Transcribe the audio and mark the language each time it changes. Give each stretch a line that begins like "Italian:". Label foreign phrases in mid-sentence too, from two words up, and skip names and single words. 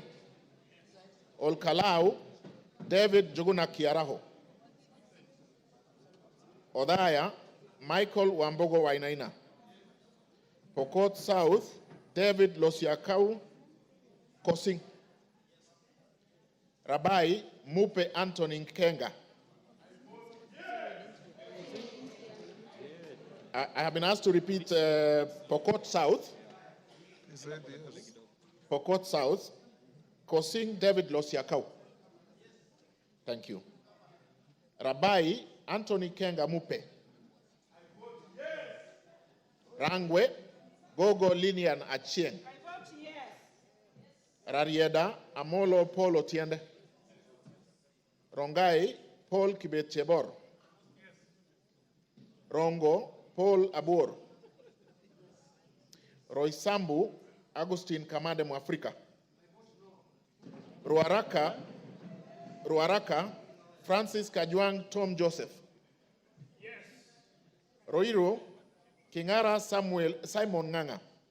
English: Olkalau, David Juguna Kiaraho. Odaya, Michael Wambogo Wainaina. Pokot South, David Losiakau Kosing. Rabai, Mupe Anthony Nkenga. I have been asked to repeat Pokot South. He said yes. Pokot South, Kosing David Losiakau. Thank you. Rabai, Anthony Kenga Mupe. Rangwe, Gogo Linian Achieng. Rarieda, Amolo Paul Otiende. Rongai, Paul Kibetchebor. Rongo, Paul Abur. Roysambu, Agustin Kamade Mwafrika. Ruaraka, Francis Kajwang Tom Joseph. Roiro, Kingara Simon Nganga.